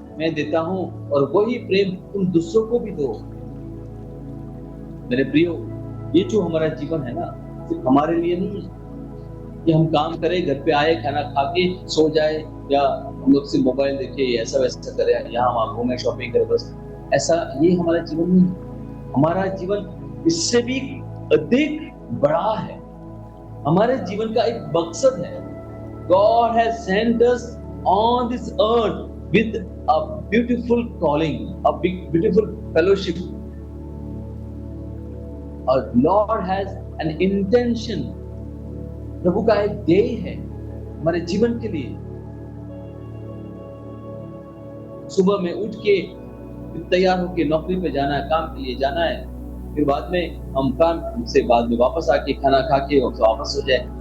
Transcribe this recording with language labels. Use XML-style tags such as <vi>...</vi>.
<hi>मैं देता हूं और वही प्रेम तुम दूसरों को भी दो। मेरे प्रियो, ये जो हमारा जीवन है ना, सिर्फ हमारे लिए नहीं है कि हम काम करें, घर पे आए, खाना खा के सो जाए, या हम लोग सिर्फ मोबाइल देखे, ऐसा वैसा करें, यहाँ वहाँ घूमे, शॉपिंग करें, बस ऐसा ये हमारा जीवन नहीं है। हमारा जीवन इससे भी अधिक बड़ा है। हमारे जीवन का एक मकसद है।</hi> <en>God has sent us on this earth with a beautiful calling, a big beautiful fellowship. Our Lord has an intention.</en> <hi>प्रभु का एक ध्येय है हमारे जीवन के लिए। सुबह में उठ के तैयार होके नौकरी पे जाना है, काम के लिए जाना है, फिर बाद में हम काम से बाद में वापस आके खाना खा के वापस हो जाए।</hi>